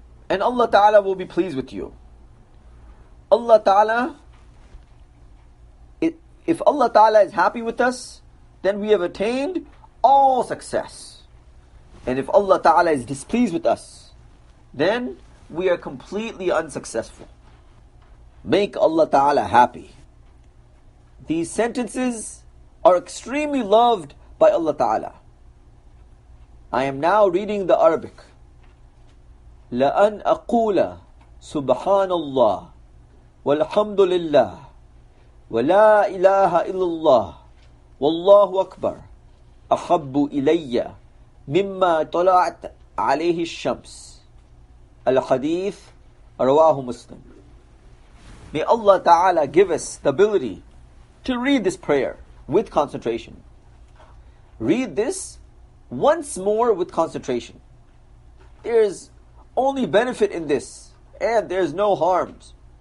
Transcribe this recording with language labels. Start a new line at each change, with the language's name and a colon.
English: And Allah Ta'ala will be pleased with you. Allah Ta'ala, if Allah Ta'ala is happy with us, then we have attained all success. And if Allah Ta'ala is displeased with us, then we are completely unsuccessful. Make Allah Ta'ala happy. These sentences are extremely loved by Allah Ta'ala. I am now reading the Arabic.
Arabic: لأن أقول سبحان الله والحمد لله ولا إله إلا الله والله أكبر أحب إلي مما طلعت عليه الشمس. Al-Hadith Rawahu Muslim.
English: May Allah Ta'ala give us the ability to read this prayer with concentration. Read this once more with concentration. There's only benefit in this, and there's no harms.